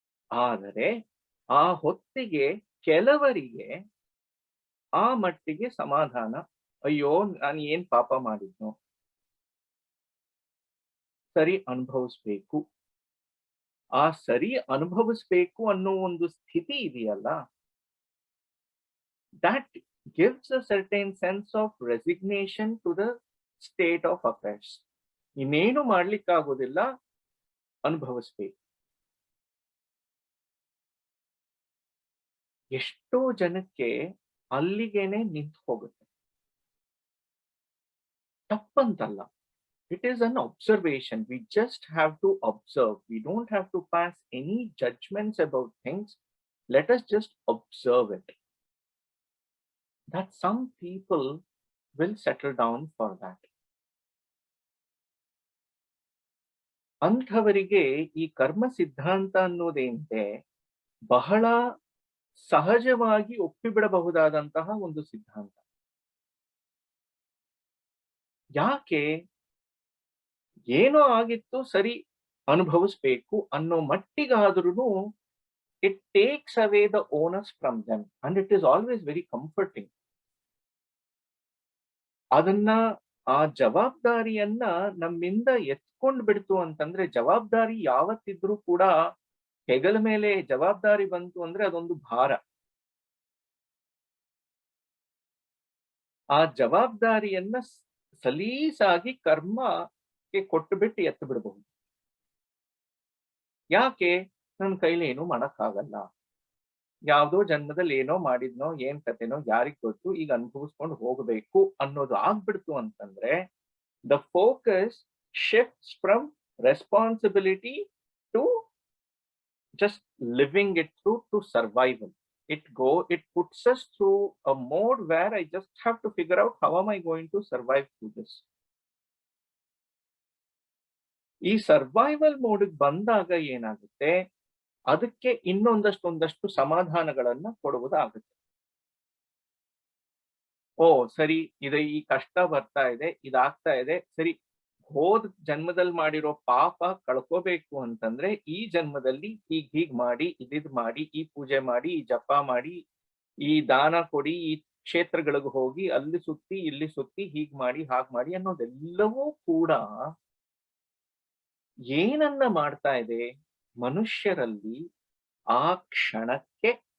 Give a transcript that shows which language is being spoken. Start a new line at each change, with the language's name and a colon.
Kannada: ಆದರೆ ಆ ಹೊತ್ತಿಗೆ ಕೆಲವರಿಗೆ ಆ ಮಟ್ಟಿಗೆ ಸಮಾಧಾನ, ಅಯ್ಯೋ ನಾನು ಏನ್ ಪಾಪ ಮಾಡಿದ್ನೋ, ಸರಿ ಅನುಭವಿಸ್ಬೇಕು. ಆ ಸರಿ ಅನುಭವಿಸ್ಬೇಕು ಅನ್ನೋ ಒಂದು ಸ್ಥಿತಿ ಇದೆಯಲ್ಲ,
English: that gives a certain sense of resignation to the state of affairs.
Kannada: ಇನ್ನೇನು ಮಾಡ್ಲಿಕ್ಕಾಗೋದಿಲ್ಲ, ಅನುಭವಿಸ್ಬೇಕು. ಎಷ್ಟೋ ಜನಕ್ಕೆ ಅಲ್ಲಿಗೇನೆ ನಿಂತು ಹೋಗುತ್ತೆ. ತಪ್ಪಂತಲ್ಲ,
English: it is an observation. We just have to observe. We don't have to pass any judgments about things. Let us just observe it. That some people will settle down for that.
Kannada: ಅಂಥವರಿಗೆ ಈ ಕರ್ಮ ಸಿದ್ಧಾಂತ ಅನ್ನೋದೇನಿದೆ ಬಹಳ ಸಹಜವಾಗಿ ಒಪ್ಪಿಬಿಡಬಹುದಾದಂತಹ ಒಂದು ಸಿದ್ಧಾಂತ. ಯಾಕೆ? ಏನೋ ಆಗಿತ್ತು, ಸರಿ ಅನುಭವಿಸ್ಬೇಕು ಅನ್ನೋ ಮಟ್ಟಿಗಾದ್ರೂ
English: it takes away the onus from them and it is always very comforting.
Kannada: ಅದನ್ನ ಆ ಜವಾಬ್ದಾರಿಯನ್ನ ನಮ್ಮಿಂದ ಎತ್ಕೊಂಡ್ ಬಿಡ್ತು ಅಂತಂದ್ರೆ, ಜವಾಬ್ದಾರಿ ಯಾವತ್ತಿದ್ರೂ ಕೂಡ ಹೆಗಲ ಮೇಲೆ ಜವಾಬ್ದಾರಿ ಬಂತು ಅಂದ್ರೆ ಅದೊಂದು ಭಾರ. ಆ ಜವಾಬ್ದಾರಿಯನ್ನ ಸಲೀಸಾಗಿ ಕರ್ಮಕ್ಕೆ ಕೊಟ್ಟು ಬಿಟ್ಟು ಎತ್ತು ಬಿಡಬಹುದು. ಯಾಕೆ? ನನ್ನ ಕೈಲಿ ಏನು ಮಾಡಕ್ಕಾಗಲ್ಲ, ಯಾವ್ದೋ ಜನ್ಮದಲ್ಲಿ ಏನೋ ಮಾಡಿದ್ನೋ, ಏನ್ ಕತೆನೋ ಯಾರಿಗ್ ಗೊತ್ತು, ಈಗ ಅನುಭವಿಸ್ಕೊಂಡು ಹೋಗಬೇಕು ಅನ್ನೋದು ಆಗ್ಬಿಡ್ತು ಅಂತಂದ್ರೆ,
English: The focus shifts from responsibility to just living it through to survival. It puts us through a mode where I just have to figure out how am I going to survive through this.
Kannada: ಈ survival mode ಬಂದಾಗ ಏನಾಗುತ್ತೆ, ಅದಕ್ಕೆ ಒಂದಷ್ಟು ಸಮಾಧಾನಗಳನ್ನ ಕೊಡುವುದಾಗುತ್ತೆ. ಓ ಸರಿ, ಈ ಕಷ್ಟ ಬರ್ತಾ ಇದೆ, ಇದಾಗ್ತಾ ಇದೆ, ಸರಿ ಹೋದ ಜನ್ಮದಲ್ಲಿ ಮಾಡಿರೋ ಪಾಪ ಕಳ್ಕೋಬೇಕು ಅಂತಂದ್ರೆ ಈ ಜನ್ಮದಲ್ಲಿ ಹೀಗ್ ಮಾಡಿ, ಇದಿದ್ ಮಾಡಿ, ಈ ಪೂಜೆ ಮಾಡಿ, ಈ ಜಪ ಮಾಡಿ, ಈ ದಾನ ಕೊಡಿ, ಈ ಕ್ಷೇತ್ರಗಳಿಗೆ ಹೋಗಿ, ಅಲ್ಲಿ ಸುತ್ತಿ ಇಲ್ಲಿ ಸುತ್ತಿ, ಹೀಗ್ ಮಾಡಿ ಹಾಗ್ ಮಾಡಿ ಅನ್ನೋದೆಲ್ಲವೂ ಕೂಡ ಏನನ್ನ ಮಾಡ್ತಾ ಇದೆ, ಮನುಷ್ಯರಲ್ಲಿ ಆ ಕ್ಷಣಕ್ಕೆ